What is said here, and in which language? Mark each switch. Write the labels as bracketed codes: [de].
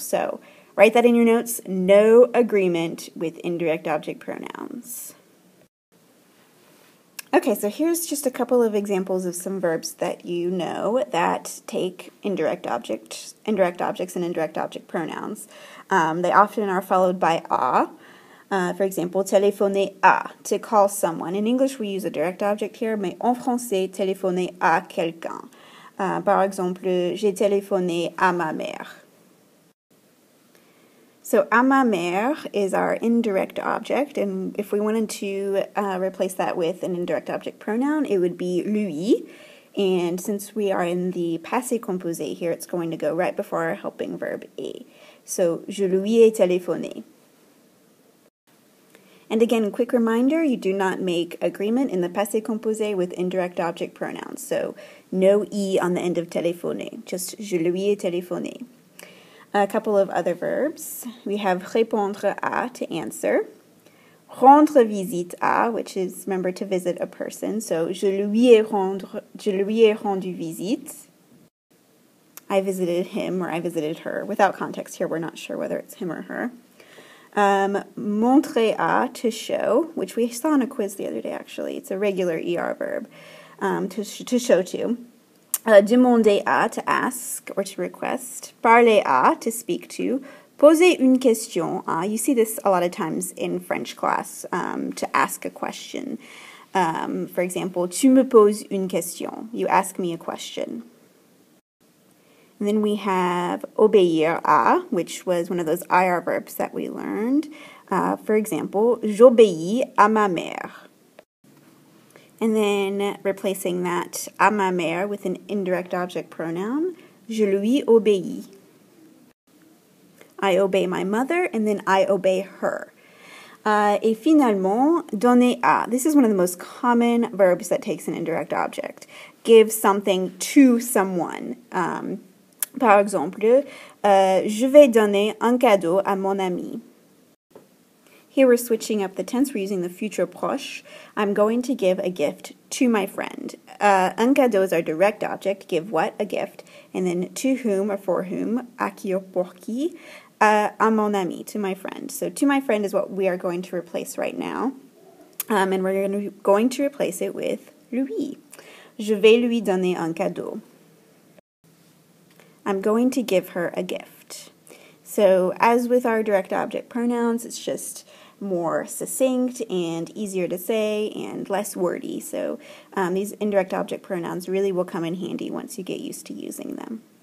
[en] So write that in your notes, no agreement with indirect object pronouns. Okay, so here's just a couple of examples of some verbs that you know that take indirect objects and indirect object pronouns. They often are followed by a. For example, téléphoner à, to call someone. In English, we use a direct object here, [fr] mais en français, téléphoner à quelqu'un. Par exemple, j'ai téléphoné à ma mère. [en] So, [fr] à ma mère [en] is our indirect object, and if we wanted to replace that with an indirect object pronoun, it would be lui. And since we are in the passé composé here, it's going to go right before our helping verb est. [fr] So, je lui ai téléphoné. [en] And again, quick reminder, you do not make agreement in the passé composé with indirect object pronouns. So, no i on the end of téléphoner, just [fr] je lui ai téléphoné. [en] A couple of other verbs. We have répondre à, to answer. Rendre visite à, which is, remember, to visit a person. [fr] So, je lui ai rendu visite. [en] I visited him or I visited her. Without context here, we're not sure whether it's him or her. Montrer à, to show, which we saw in a quiz the other day, actually. It's a regular ER verb, to show to. Demander à, to ask or to request. Parler à, to speak to. [fr] Poser une question à. [en] You see this a lot of times in French class, to ask a question. For example, [fr] tu me poses une question. [en] You ask me a question. And then we have obéir à, which was one of those IR verbs that we learned. For example, [fr] j'obéis à ma mère. [en] And then replacing that [fr] à ma mère [en] with an indirect object pronoun, [fr] je lui obéis. [en] I obey my mother, and then I obey her. [fr] Et finalement, donner à. [en] This is one of the most common verbs that takes an indirect object. Give something to someone. [fr] Par exemple, je vais donner un cadeau à mon ami. [en] Here we're switching up the tense. We're using the futur proche. I'm going to give a gift to my friend. [fr] Un cadeau [en] is our direct object. Give what? A gift. And then to whom or for whom? [fr] À qui ou pour qui? À mon ami, [en] to my friend. So to my friend is what we are going to replace right now. And we're going to replace it with lui. [fr] Je vais lui donner un cadeau. [en] I'm going to give her a gift. So as with our direct object pronouns, it's just more succinct and easier to say and less wordy. So these indirect object pronouns really will come in handy once you get used to using them.